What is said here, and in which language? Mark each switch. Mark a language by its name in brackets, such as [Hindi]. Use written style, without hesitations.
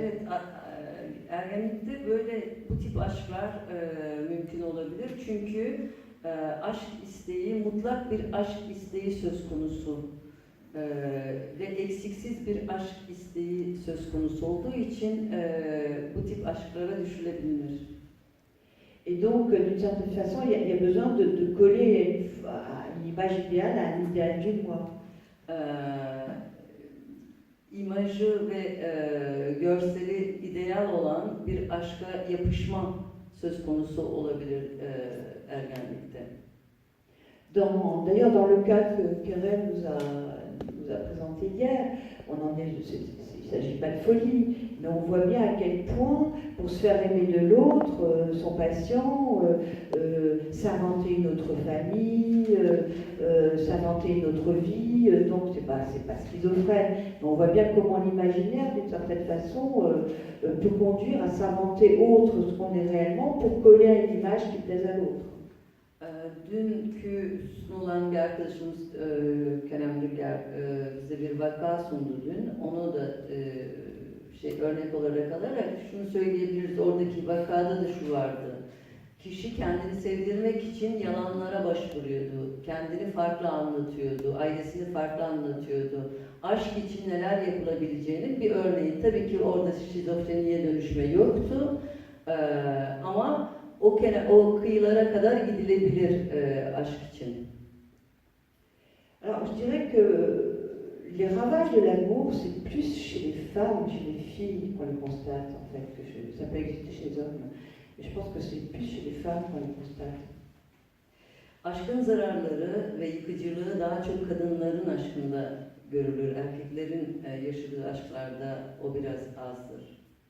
[Turkish] Evet, ergenlikte böyle bu tip aşklar mümkün olabilir. Çünkü aşk isteği, mutlak bir aşk isteği söz konusu. Ve eksiksiz bir aşk isteği söz konusu olduğu için bu tip aşklara düşülebilir. [French] Et donc, d'une certaine façon, il y a besoin de coller à une image idéale, à un idéal du moi. [Turkish] İmajı ve görseli ideal olan bir aşka yapışma söz konusu olabilir ergenlikte. [French] D'ailleurs, dans le cas que Keren nous a présenté hier, il ne s'agit pas de folie, mais on voit bien à quel point, pour se faire aimer de l'autre, son patient, s'inventer une autre famille, s'inventer une autre vie, donc c'est pas schizophrène. Mais on voit bien comment l'imaginaire, d'une certaine façon, peut conduire à s'inventer autre ce qu'on est réellement pour coller à une image qui plaise à l'autre. [Turkish] Dünkü sunulan bir arkadaşımız Kerem Dülger bize bir vaka sundu dün. Onu da örnek olarak alarak şunu söyleyebiliriz. Oradaki vakada da şu vardı. Kişi kendini sevdirmek için yalanlara başvuruyordu. Kendini farklı anlatıyordu. Ailesini farklı anlatıyordu. Aşk için neler yapılabileceğinin bir örneği. Tabii ki orada şizofreniye dönüşme yoktu. Ama o kıyılara kadar gidilebilir aşk için. [French] Alors, je dirais que les ravages de l'amour, c'est plus chez les femmes, chez les filles qu'on les constate, en fait, que ça peut exister chez les hommes. Mais je pense que c'est plus chez les femmes qu'on les constate. [Turkish] Aşkın zararları ve yıkıcılığı daha çok kadınların aşkında görülür. Erkeklerin yaşadığı aşklarda o biraz azdır.